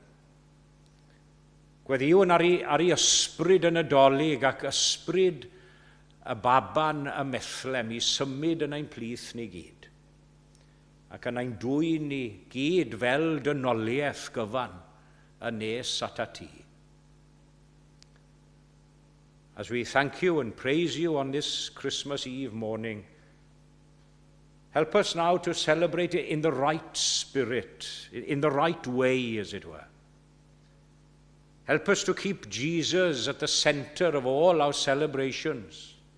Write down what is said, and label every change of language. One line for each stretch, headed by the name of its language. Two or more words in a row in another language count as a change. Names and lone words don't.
Welsh: Gweddiwn ar ei ysbryd y Nadolig ac ysbryd y baban y Bethlem i symud yn ein plith ni gyd. Ac yn ein dwyn ni gyd fel dynoliaeth gyfan y nes at ti.
English: As we thank you and praise you on this Christmas Eve morning, help us now to celebrate it in the right spirit, in the right way, as it were. Help us to keep Jesus at the center of all our celebrations.